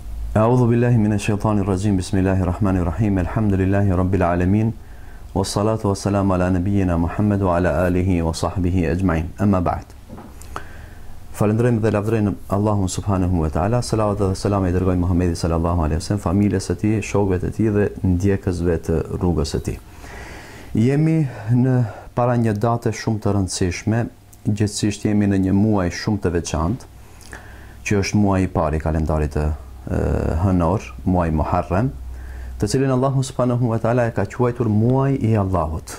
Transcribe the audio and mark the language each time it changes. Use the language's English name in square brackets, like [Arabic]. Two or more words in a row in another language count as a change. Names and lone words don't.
[Arabic] أعوذ بالله من الشيطان الرجيم. بسم الله الرحمن الرحيم. الحمد لله رب العالمين. والصلاة والسلام على نبينا محمد وعلى آله وصحبه أجمعين. أما بعد. [Albanian] Falënderojmë dhe lavdërojmë Allahun [Arabic] سبحانه وتعالى. [Albanian] Salavat dhe selam i dërgojmë Muhammedit [Arabic] صلى الله عليه وسلم, [Albanian] familjes së tij, shokëve të tij dhe ndjekësve të rrugës së tij. Jemi në para një date shumë të rëndësishme, gjithsesi jemi në një muaj shumë të veçantë, që është muaji i parë i kalendarit të hënor, muaji Muharram, të cilin Allahu [Arabic] سبحانه وتعالى [Albanian] e ka quajtur muaji i Allahut.